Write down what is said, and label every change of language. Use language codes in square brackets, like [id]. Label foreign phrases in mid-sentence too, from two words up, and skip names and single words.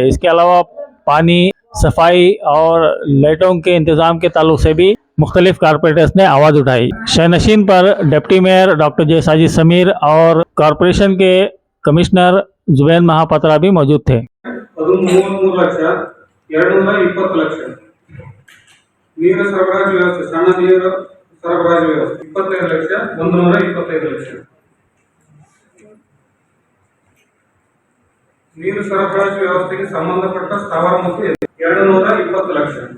[hi] इसके अलावा पानी, सफाई और लाइटों के इंतजाम के ताल्लुक से भी मुख्तलिफ कॉरपोरेटर्स ने आवाज उठाई। शहनशीन पर डिप्टी मेयर डॉक्टर जे साजिद समीर और कॉरपोरेशन के कमिश्नर जुबैन महापात्रा भी मौजूद थे। [kn] 33,220,000 ನೀರು ಸರಬರಾಜು ವ್ಯವಸ್ಥೆ, ಸಣ್ಣ ನೀರು ಸರಬರಾಜು ವ್ಯವಸ್ಥೆ 25,125,000. ನೀರು ಸರಬರಾಜು ವ್ಯವಸ್ಥೆಗೆ ಸಂಬಂಧಪಟ್ಟ ಸ್ಥಾವರ ಮತ್ತು 220 ಲಕ್ಷ.